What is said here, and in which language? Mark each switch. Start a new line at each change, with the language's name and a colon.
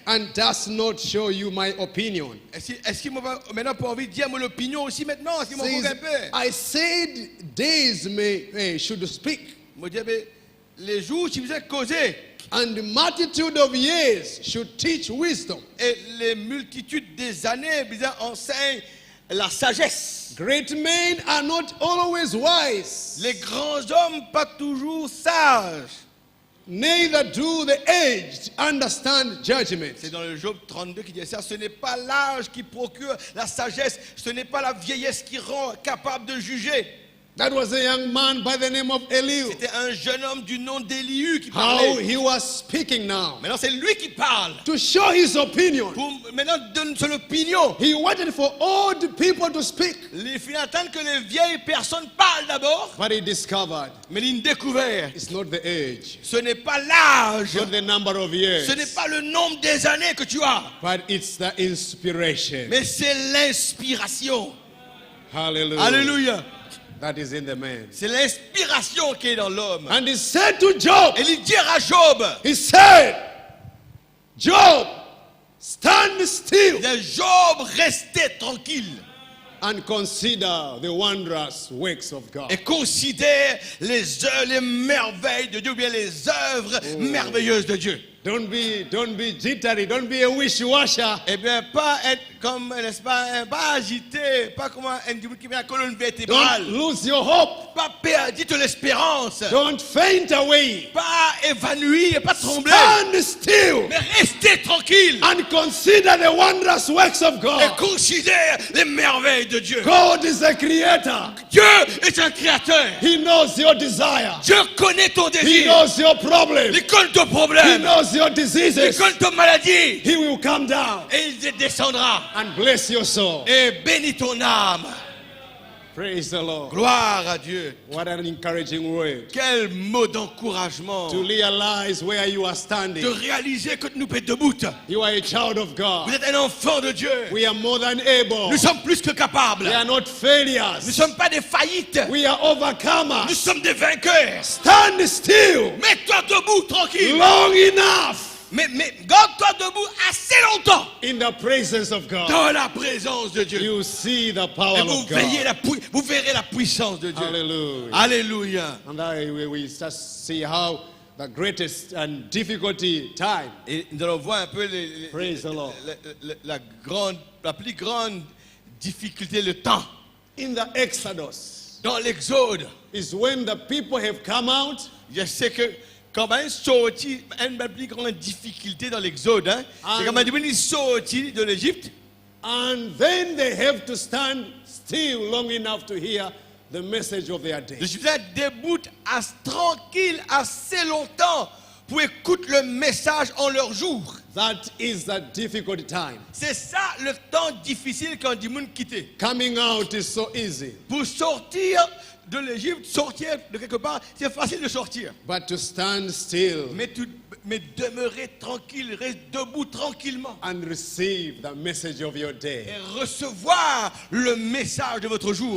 English: And does not show you my opinion.
French: Est-ce qu'il m'a maintenant pas envie de dire mon opinion aussi maintenant? Est-ce qu'il m'a
English: Says,
French: un peu?
English: I said days should speak,
French: Je dis, mais les jours, tu faisais causer.
English: and the multitude of years should teach wisdom.
French: Et les multitudes des années, bizarre, enseignent la sagesse.
English: Great men are not always wise,
French: Les grands hommes, pas toujours sages.
English: neither do the aged understand judgment.
French: C'est dans le Job 32 qui dit ça. Ce n'est pas l'âge qui procure la sagesse. Ce n'est pas la vieillesse qui rend capable de juger.
English: That was a young man by the name of Elihu.
French: C'était un jeune homme du nom d'Élihu qui
English: How
French: parlait.
English: he was speaking now.
French: Maintenant, c'est lui qui parle.
English: To show his opinion.
French: Pour maintenant donner son opinion.
English: He waited for old people to speak,
French: Il faut attendre que les vieilles personnes parlent d'abord.
English: but he discovered
French: Mais il a découvert.
English: it's not the age,
French: Ce n'est pas l'âge.
English: not the number of years,
French: Ce n'est pas le nombre des années que tu as.
English: but it's the inspiration.
French: Mais c'est l'inspiration.
English: Hallelujah.
French: Alléluia.
English: That is in the man.
French: C'est l'inspiration qui est dans l'homme.
English: And he said to Job,
French: Et il dit à Job,
English: he said, Job, stand still
French: il dit, Job, restez tranquille
English: and consider the wondrous works of God.
French: et considère les merveilles de Dieu, ou bien les œuvres merveilleuses de Dieu.
English: Don't be jittery, don't be a wishy-washer.
French: Eh bien, pas être comme, n'est-ce pas, pas agité, pas comme un individu qui vient à la colonne vertébrale,
English: Don't lose your hope.
French: pas perdre de l'espérance,
English: Don't faint away.
French: pas évanoui et pas trembler,
English: Stand still
French: mais restez tranquille
English: and consider the wondrous works of
French: et
English: God.
French: considère les merveilles de Dieu.
English: God is a creator.
French: Dieu est un créateur.
English: He knows your desire.
French: Dieu connaît ton
English: He
French: désir.
English: knows your problem.
French: Il connaît ton
English: He
French: problème.
English: knows your
French: Il
English: diseases.
French: connaît ton maladie.
English: He will come down
French: Et il descendra
English: and bless your soul.
French: et bénit ton âme.
English: Praise the Lord.
French: Gloire à Dieu.
English: What an encouraging word.
French: Quel mot d'encouragement.
English: To realize where you are
French: De
English: standing.
French: réaliser que nous sommes debout.
English: You are a child of
French: Vous
English: God.
French: êtes un enfant de Dieu.
English: We are more than able.
French: Nous sommes plus que capables.
English: We are not
French: Nous ne
English: failures.
French: sommes pas des faillites.
English: We are
French: Nous
English: overcomers.
French: sommes des vainqueurs.
English: Stand still
French: Mets-toi debout tranquille.
English: long enough
French: Mais garde-toi debout assez longtemps
English: in the presence of God.
French: dans la présence de Dieu.
English: You see the power
French: Et vous
English: of God.
French: verrez la puissance de Dieu.
English: Hallelujah.
French: Alléluia.
English: And we just see how the greatest and difficulty time.
French: Et nous allons voir un peu
English: Praise the Lord.
French: la plus grande difficulté, le temps.
English: In the Exodus
French: Dans l'Exode,
English: is when the people have come out
French: je sais que quand on sorti, une des plus grandes difficultés dans l'Exode, hein, c'est quand on est sorti de l'Égypte,
English: and then they have to stand still long enough to hear the message of their day.
French: je suis debout, tranquille, assez longtemps pour écouter le message en leur jour.
English: That is the difficult time.
French: C'est ça le temps difficile quand du monde quitte.
English: Coming out is so easy,
French: Pour sortir de l'Égypte, sortir de quelque part, c'est facile de sortir.
English: but to stand still
French: Mais demeurer tranquille, rester debout tranquillement
English: and receive the message of your day,
French: et recevoir le message de votre jour.